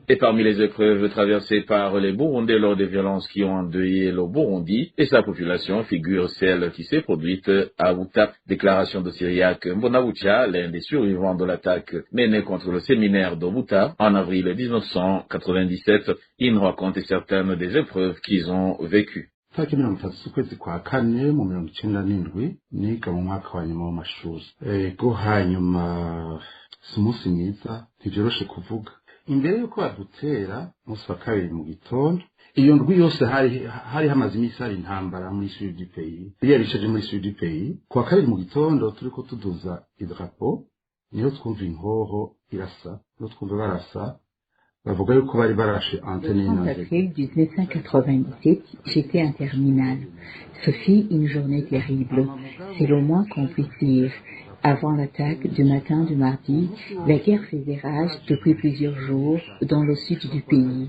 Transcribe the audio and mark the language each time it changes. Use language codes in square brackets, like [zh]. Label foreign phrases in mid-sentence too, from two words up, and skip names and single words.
[fr] Et parmi les épreuves traversées par les Burundais lors des violences qui ont endeuillé le Burundi et sa population figure celle qui s'est produite à Buta. Déclaration de Cyriaque Mbonabucha, l'un des survivants de l'attaque menée contre le séminaire de Buta en avril 1997. Il nous raconte certaines des épreuves qu'ils ont vécues. [rn] tariki 30 z'ukwezi kwa kane mu 1997 niga mu mwaka wa nyuma w'amashuri ego hanyuma si umunsi mwiza ntivyoroshe kuvuga imbere yuko badutera umunsi wa kabiri mu gitondo iyo ndwi yose hari hamaze imisi hari intambara muri [fr] sud du pays [rn] yarishaje muri [fr] sud du pays [rn] kuwa kabiri mu gitondo turiko tuduza idrapo niho twumva inkoho irasa no twumva barasa. [fr] Le 30 avril 1997, j'étais en terminale. Ce fut une journée terrible. C'est le moins qu'on puisse dire. Avant l'attaque du matin du mardi, la guerre faisait rage depuis plusieurs jours dans le sud du pays.